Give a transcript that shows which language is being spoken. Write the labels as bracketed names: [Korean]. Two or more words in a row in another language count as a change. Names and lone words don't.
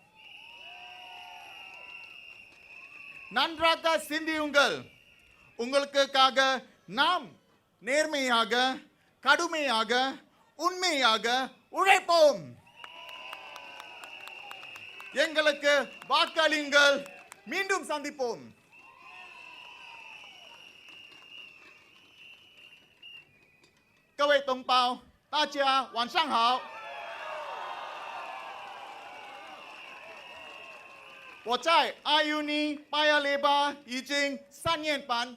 [Tamil] நன்றாக சிந்தியுங்கள். உங்களுக்காக நாம் நேர்மையாக, கடுமையாக, உண்மையாக உழைப்போம். எங்களுக்கு வாக்களியுங்கள். மீண்டும் சந்திப்போம். [Chinese] 各位同胞，大家晚上好。我在Aljunied巴亚雷巴已经3年半。